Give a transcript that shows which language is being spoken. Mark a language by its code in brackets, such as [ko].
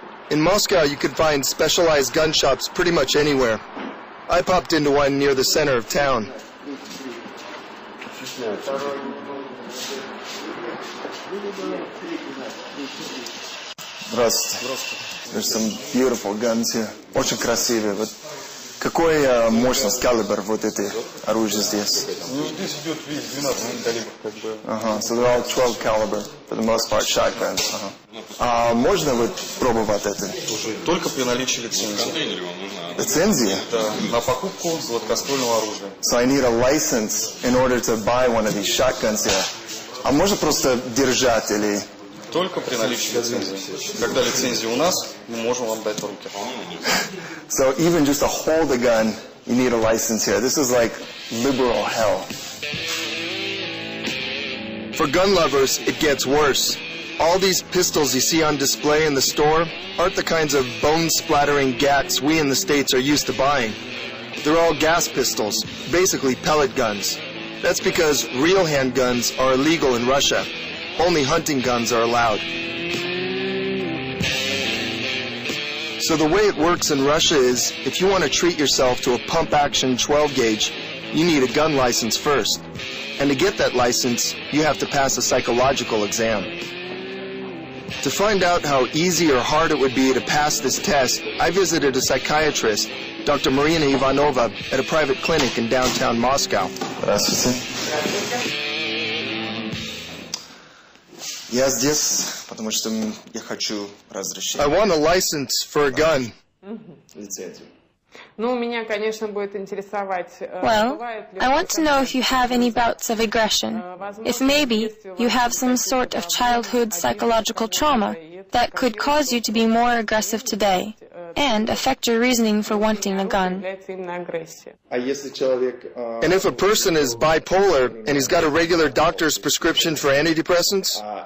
[en] In Moscow, you could find specialized gun shops pretty much anywhere. I popped into one near the center of town. [ru] Здравствуйте. [en] There's some beautiful guns here. [ru] Очень красивые. Вот какой мощность, калибр вот эти оружия здесь? Ну, здесь идет весь 12 калибр, как бы. [en] So they're all 12 caliber, for the most part, shotguns. [ru] Можно вот пробовать это? Слушай, только при наличии лицензии. Лицензия? Да, на покупку гладкоствольного оружия. [en] So I need a license in order to buy one of these shotguns here. [ru] А можно просто держать или... Только при наличии лицензии. Когда лицензия у нас, мы можем вам дать в руки. [en] So even just to hold a gun, you need a license here. This is like liberal hell. For gun lovers, it gets worse. All these pistols you see on display in the store aren't the kinds of bone-splattering gats we in the States are used to buying. They're all gas pistols, basically pellet guns. That's because real handguns are illegal in Russia. Only hunting guns are allowed. So the way it works in Russia is, if you want to treat yourself to a pump-action 12-gauge, you need a gun license first. And to get that license, you have to pass a psychological exam. To find out how easy or hard it would be to pass this test, I visited a psychiatrist, Dr. Marina Ivanova, at a private clinic in downtown Moscow. [ru] Здравствуйте. Я здесь, потому что я хочу разрешение. [en] I want a license for a gun. [ru] Лицензию. Ну, меня, конечно, будет интересовать. [en] Well, I want to know if you have any bouts of aggression. If maybe you have some sort of childhood psychological trauma that could cause you to be more aggressive today and affect your reasoning for wanting a gun. And if a person is bipolar and he's got a regular doctor's prescription for antidepressants?